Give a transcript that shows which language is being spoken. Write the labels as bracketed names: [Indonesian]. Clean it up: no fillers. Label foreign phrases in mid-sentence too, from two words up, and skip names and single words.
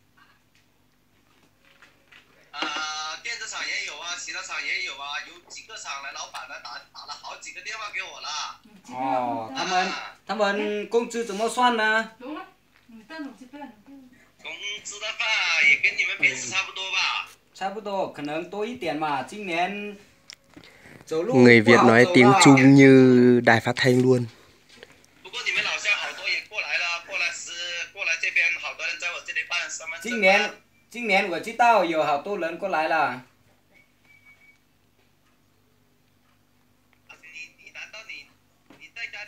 [Chinese] 电子厂也有啊，其他厂也有啊，有几个厂来，老板来打了好几个电话给我了。哦，他们工资怎么算呢？工资的话也跟你们平时差不多吧。差不多，可能多一点嘛。今年走路 [Vietnamese] Người Việt nói tiếng Trung như đài phát thanh luôn. [Chinese] 不过你们老乡好多也过来了，过来这边，好多人在我这里办身份证。今年我知道有好多人过来了。你难道你在家里？